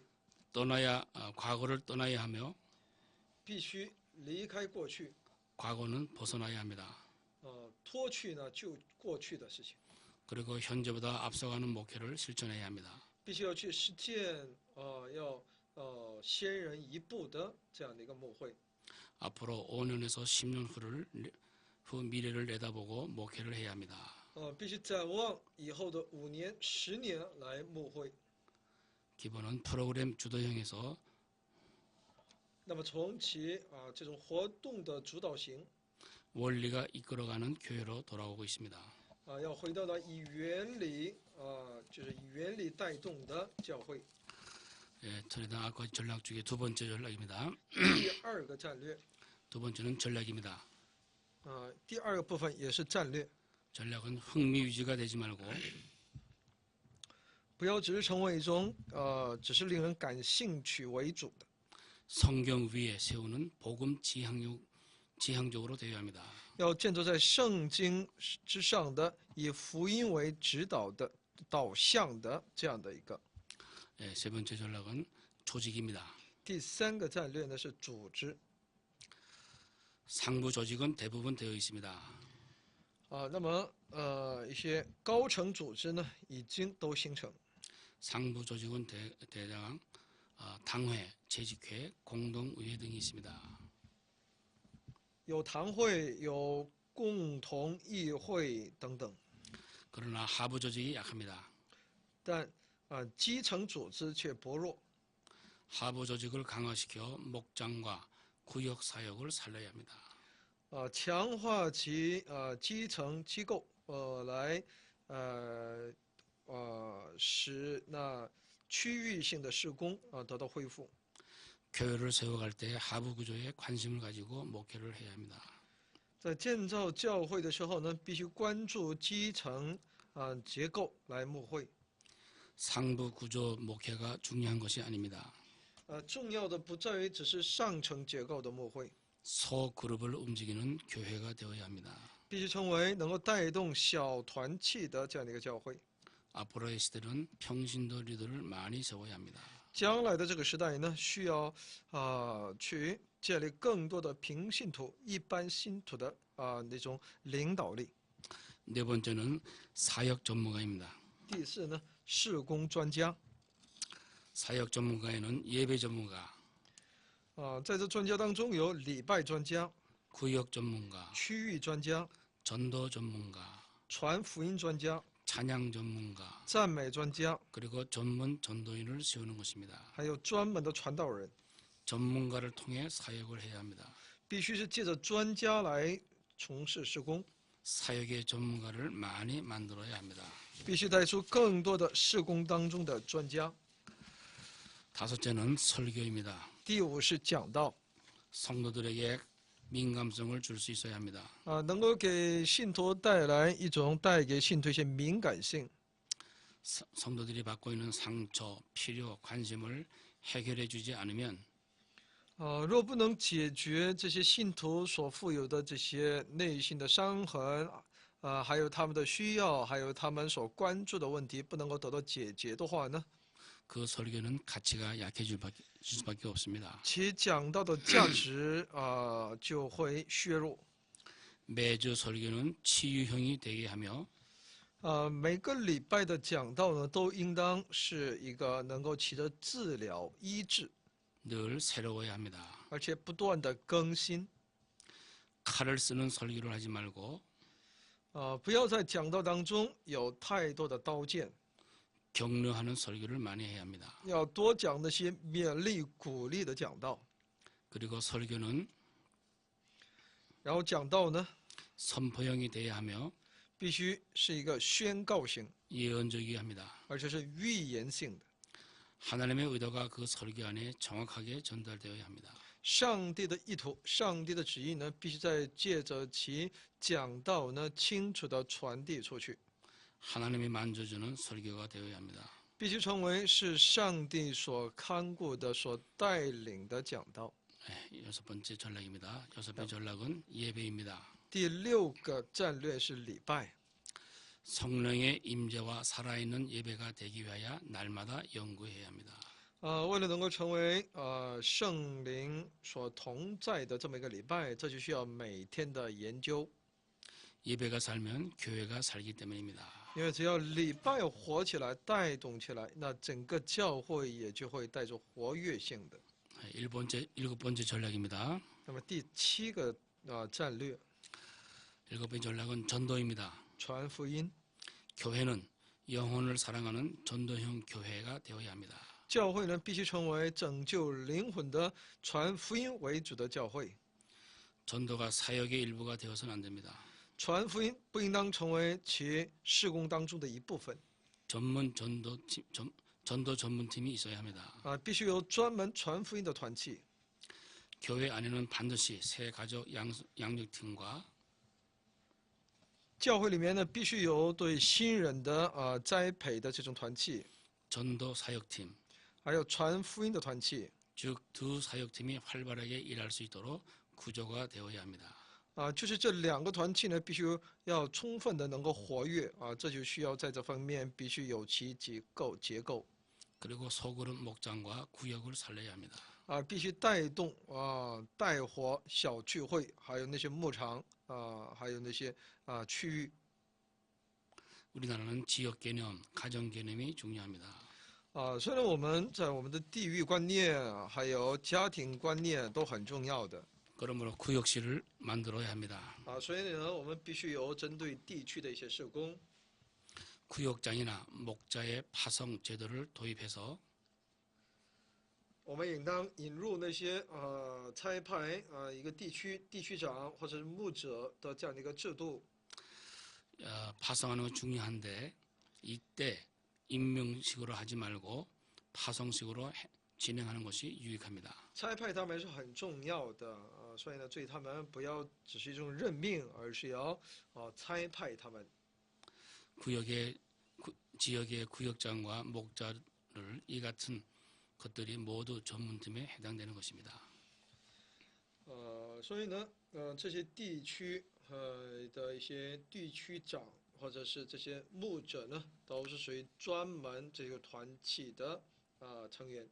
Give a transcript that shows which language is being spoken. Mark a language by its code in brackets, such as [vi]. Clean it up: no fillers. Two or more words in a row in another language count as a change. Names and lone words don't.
[ko] 과거를 떠나야 하며 [zh] 必须离开过去， [ko] 과거는 벗어나야 합니다. [zh] 脱去呢就过去的事情， [ko] 그리고 현재보다 앞서가는 목회를 실천해야 합니다. [zh] 必须要去实践，要先人一步的这样的一个牧会。 [ko] 앞으로 5년에서 10년 후 미래를 내다보고 목회를 해야 합니다. [zh] 必须展望以后的5年、10年来牧会。 [ko] 기본은 프로그램 주도형에서 [zh] 那么从其这种活动的主导型， [ko] 원리가 이끌어가는 교회로 돌아오고 있습니다. [zh] 要回到了以原理就是以原理带动的教会。 [ko] 틀에 대한 9가지 전략 중에 두 번째 전략입니다. [zh] 第二个战略， [ko] 두 번째는 전략입니다. [zh] 第二个部分也是战略， [ko] 전략은 흥미 유지가 되지 말고 [zh] 不要只是成为一种只是令人感兴趣为主的， [ko] 성경 위에 세우는 복음 지향적으로 되어야 합니다. [zh] 要建筑在圣经之上的，以福音为指导的导向的这样的一个。 [ko] 세 번째 전략은 조직입니다. [zh] 第三个战略呢是组织。 [ko] 상부 조직은 대부분 되어 있습니다. [zh] 那么一些高层组织呢已经都形成。 [ko] 상부 조직은 대장 당회, 재직회, 공동의회 등이 있습니다. [zh] 有堂会，有共同议会等等。 [ko] 그러나 하부 조직이 약합니다. [zh] 但基层组织却薄弱。 [ko] 하부 조직을 강화시켜 목장과 구역 사역을 살려야 합니다. [zh] 强化其基层机构来使那区域性的事工得到恢复。 [ko] 교회를 세워갈 때 하부 구조에 관심을 가지고 목회를 해야 합니다. [zh] 在建造教会的时候呢，必须关注基层结构来牧会。 [ko] 상부 구조 목회가 중요한 것이 아닙니다. [zh] 重要的不在于只是上层结构的牧会， [ko] 소그룹을 움직이는 교회가 되어야 합니다. [zh] 必须成为能够带动小团契的这样的一个教会。 [ko] 앞으로의 시대는 평신도 리더를 많이 세워야 합니다. [zh] 将来的这个时代呢，需要去建立更多的平信徒、一般信徒的那种领导力。 [ko] 네 번째는 사역 전문가입니다. [zh] 第四呢，事工专家。 [ko] 사역 전문가에는 예배 전문가, [zh] 在这专家当中有礼拜专家、 [ko] 구역 전문가, [zh] 区域专家、 [ko] 전도 전문가, [zh] 传福音专家、 [ko] 찬양 전문가, [zh] 赞美专家， [ko] 그리고 전문 전도인을 세우는 것입니다. [zh] 还有专门的传道人。 [ko] 전문가를 통해 사역을 해야 합니다. [zh] 必须是借着专家来从事事工， [ko] 사역의 전문가를 많이 만들어야 합니다. [zh] 必须带出更多的事工当中的专家。 [ko] 다섯째는 설교입니다. [zh] 第五是讲道， [ko] 성도들에게 민감성을 줄 수 있어야 합니다. [zh] 能够给信徒带给信徒一些敏感性。 [ko] 성도들이 받고 있는 상처, 필요, 관심을 해결해 주지 않으면 [zh] 若不能解决这些信徒所负有的这些内心的伤痕，还有他们的需要，还有他们所关注的问题不能够得到解决的话呢， [ko] 그 설교는 가치가 약해질 수밖에 없습니다. [zh] 其讲到的价值就会削弱。 [ko] 매주 설교는 치유형이 되게 하며 [zh] 每个礼拜的讲道呢，都应当是一个能够起着治疗、医治， [ko] 늘 새로워야 합니다. [zh] 而且不断的更新。 [ko] 칼을 쓰는 설교를 하지 말고 [zh] 不要在讲道当中有太多的刀剑， [ko] 격려하는 설교를 많이 해야 합니다. [zh] 要多讲那些勉励、鼓励的讲道。 [ko] 그리고 설교는 [zh] 然后讲道呢， [ko] 선포형이 돼야 하며 [zh] 必须是一个宣告型， [ko] 예언적이어야 합니다. [zh] 而且是预言性的。 [ko] 하나님의 의도가 그 설교 안에 정확하게 전달되어야 합니다. [zh] 上帝的意图、上帝的旨意呢，必须在借着其讲道呢，清楚的传递出去， [ko] 하나님이 만져주는 설교가 되어야 합니다. [zh] 必须成为是上帝所看顾的、所带领的讲道。 [ko] 여섯 번째 전략입니다. 여섯 번째 전략은 예배입니다. [zh] 第6个战略是礼拜， [ko] 성령의 임재와 살아있는 예배가 되기 위하여 날마다 연구해야 합니다. [zh] 为了能够成为圣灵所同在的这么一个礼拜，这就需要每天的研究。 [ko] 예배가 살면 교회가 살기 때문입니다. [zh] 因为只要礼拜活起来、带动起来，那整个教会也就会带着活跃性的。 [ko] 일곱 번째 전략입니다. [zh] 那么第7个战略， [ko] 일곱 번째 전략은 전도입니다. [zh] 传福音。 [ko] 교회는 영혼을 사랑하는 전도형 교회가 되어야 합니다. [zh] 教会呢，必须成为拯救灵魂的、传福音为主的教会。 [ko] 전도가 사역의 일부가 되어서는 안 됩니다. [zh] 传福音不应当成为其事工当中的一部分。 [ko] 전도 전문팀이 있어야 합니다. [zh] 必须有专门传福音的团契。 [ko] 교회 안에는 반드시 새 가족 양육팀과 [zh] 教会里面呢，必须有对新人的栽培的这种团契， [ko] 전도 사역팀, [zh] 还有传福音的团契。 [ko] 즉 두 사역팀이 활발하게 일할 수 있도록 구조가 되어야 합니다. [zh] 就是这2个团契呢，必须要充分的能够活跃这就需要在这方面必须有其结构。 [ko] 그리고 소그룹 목장과 구역을 살려야 합니다. [zh] 必须带动带活小聚会，还有那些牧场还有那些区域。 [ko] 우리나라는 지역 개념, 가정 개념이 중요합니다. [zh] 虽然我们在我们的地域观念还有家庭观念都很重要的 [ko] 그러므로 구역실을 만들어야 합니다. [zh] 所以呢，我们必须有针对地区的一些事工。 [ko] 구역장이나 목자의 파송 제도를 도입해서 [zh] 我们应当引入那些差派一个地区长或者是牧者的这样的一个制度。 [ko] 파송하는 건 중요한데 이때 임명식으로 하지 말고 파송식으로 진행하는 것이 유익합니다. [zh] 差派他们是很重要的所以呢，对他们不要只是一种任命，而是要差派他们。 [ko] 지역의 구역장과 목자를 이 같은 것들이 모두 전문팀에 해당되는 것입니다. [zh] 所以呢，这些地区的一些地区长或者是这些牧者呢，都是属于专门这个团契的成员。